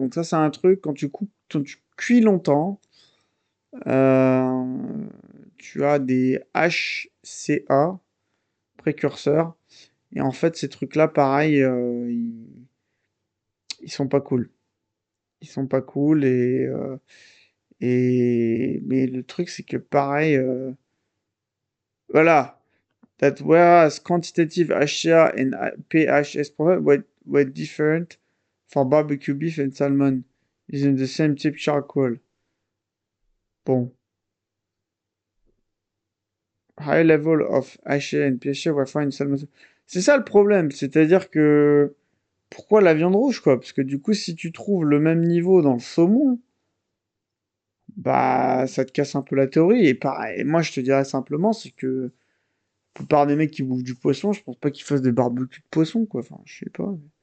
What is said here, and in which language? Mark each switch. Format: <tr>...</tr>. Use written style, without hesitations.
<fr>Donc ça, c'est un truc, quand tu cuis longtemps, euh, tu as des HCA, précurseurs. Et en fait, ces trucs-là, pareil, ils sont pas cool. Ils sont pas cool mais le truc, c'est que pareil, voilà.</fr> <en>That whereas quantitative HCA and PHS profile were different for barbecue beef and salmon using the same type charcoal. Bon. High level of HCA and PHA were found in salmon.</en> <fr>C'est ça le problème, c'est-à-dire que pourquoi la viande rouge, quoi? Parce que du coup, si tu trouves le même niveau dans le saumon, bah, ça te casse un peu la théorie. Et pareil, moi, je te dirais simplement, c'est que la plupart des mecs qui bouffent du poisson, je pense pas qu'ils fassent des barbecues de poisson, quoi. Enfin, je sais pas.</fr>